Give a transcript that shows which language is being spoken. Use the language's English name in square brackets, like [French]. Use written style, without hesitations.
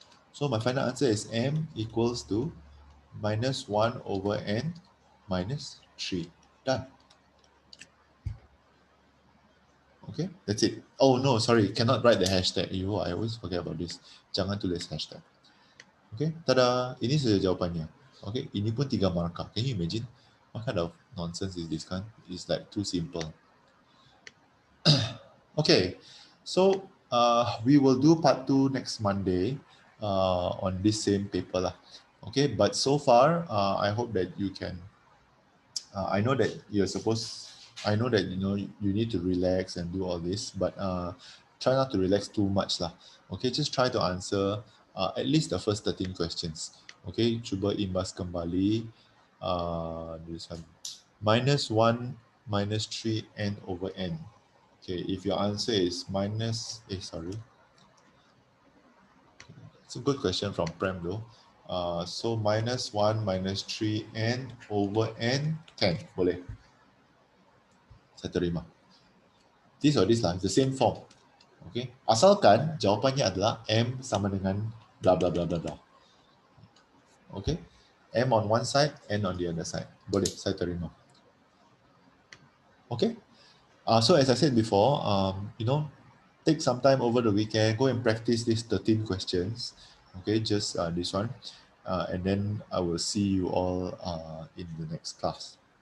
[English] So my final answer is m equals to -1 over n minus 3. Done. Okay, that's it. Oh no, sorry, cannot write the hashtag. I always forget about this. [Malay] Jangan tulis hashtag. Okay, tada, ini saja jawapannya. Okay, ini pun 3 markah. [English] Can you imagine? What kind of nonsense is this kan? It's like too simple. Okay, so we will do part 2 next Monday on this same paper lah. Okay, but so far, I hope that you can, I know that I know that you need to relax and do all this, but try not to relax too much lah. Okay, just try to answer at least the first 13 questions. [Malay] Okay, cuba imbas kembali. [English] This one. -1 -3 n over n. Okay, if your answer is sorry. It's a good question from Prem though. So -1 -3 n over n 10. [Malay] Boleh. Saya terima. [English] This or this lah, the same form. Okay. [Malay] Asalkan jawapannya adalah M sama dengan bla bla bla bla bla. [English] Okay. M on one side, N on the other side. [Malay] Boleh, saya terima. [English] Okay. So as I said before, take some time over the weekend, go and practice these 13 questions. Okay, just this one. And then I will see you all in the next class.